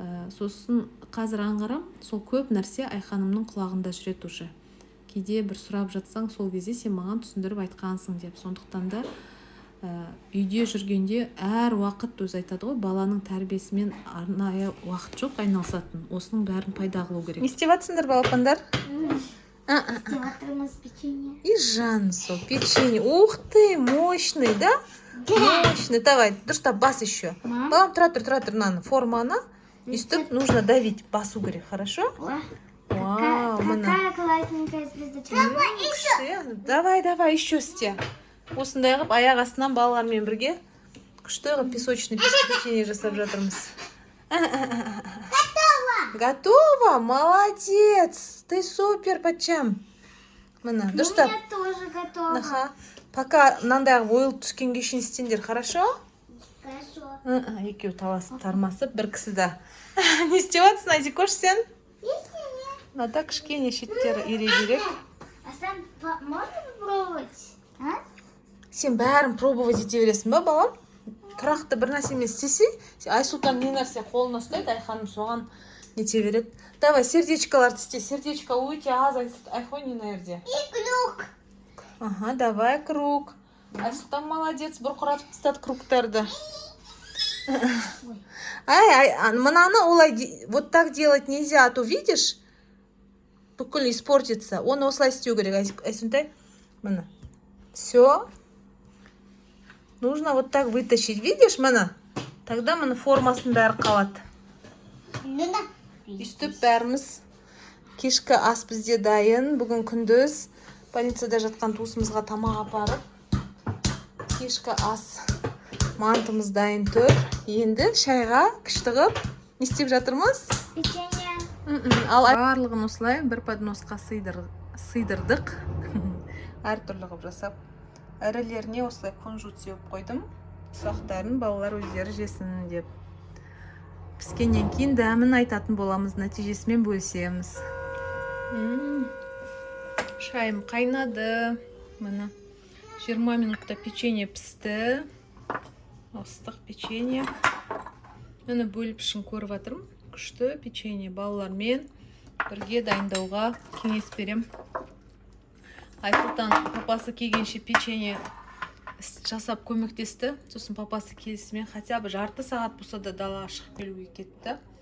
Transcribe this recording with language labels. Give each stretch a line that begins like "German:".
Kazakh: Сосын қазір аңғарам, сол көп нәрсе Айханымның құлағында жүреді уже. Кейде бір сұрап жатсаң, сол кезде сен маған түсіндіріп айтқансың деп. Сондықтан да үйде жүргенде әр уақыт өзі айтады ғой, баланың тәрбиесімен арнайы уақыт жоқ айналысатын. Осының бәрін пайда қылу керек. Не істеп жатсыңдар, балапандар? Істеп жатырмыз печенье.
Russian: И Жансу, печенье. Ух ты, мощный, да? Мощный.
Kazakh: Давай, дұрыстап бас еще. Балам, тұра тұр, мынаны форманы өстіп
Russian: нужно давить,
Kazakh: басу керек,
Russian: хорошо? Вау, какая классненькая звездочка. Давай, еще
Kazakh: істе. Осындай қылып аяқ астынан балалармен бірге күшті қылып песочный печенье жасап жатырмыз.
Russian: Готово? Молодец! Ты супер, бачам.
Kazakh: Мына, дұрыстап.
Russian: У меня тоже готово.
Kazakh: Пока мынандай ойылып түскенге шейін істеңдер,
Russian: хорошо? Хорошо.
Kazakh: Екеуі таласып тармасып, бір кісіде. Не істеп жатсың, Айзекош, сен? Мынада кішкене шеттері ерек.
Russian: А сам можно попробовать?
Kazakh: Сен бәрін пробовать ете бересің ба, балам? Тұрақты бір нәрсемен істесе, Айсұлтан не нәрсе қолына ұстайды, Айханым соған нете береді. Давай, сердечкаларды істе. Сердечко өте аз, Айхони нәрде.
Russian: И круг. Ага, давай круг.
Kazakh: Айсұлтан молодец, бұрқыратып тастады кругтарды. Мынаны олай
Russian: вот так делать нельзя, а то видишь,
Kazakh: бүкіл
Russian: испортится.
Kazakh: Оны осылай істеу керек, Айсұнтай. Мына.
Russian: Все. Нужно вот так вытащить, видишь,
Kazakh: мына?
Russian: Тогда
Kazakh: мына формасын бәрі қалады. Үстіп бәріміз кешкі ас бізде дайын. Бүгін күндіз больницада жатқан туысымызға тамақ апарып, кешкі ас мантымыз дайын тұр. Енді шайға кіштіғып не істеп жатырмыз? Печенье. Ал барлығын осылай бір подносқа сыйдырдық. Әр түрлі қылып жасап. Әрілеріне осылай кунжут сеуіп қойдым. Ұсақтарын балалар өздері жесін деп. Піскеннен кейін дәмін айтатын боламыз, нәтижесімен бөлісеміз. Шайым қайнады. Мына 20 минутта печенье пісті. Ыстық печенье. Мені бөліп ішін көріп жатырмын. Күшті печенье балалармен бірге дайындауға кеңес берем. Айсұлтан папасы келгенше печенье жасап көмектесті. Сосын папасы келісімен
Russian: хотя бы
Kazakh: жарты сағат болса да далаға шығып келуге кетті.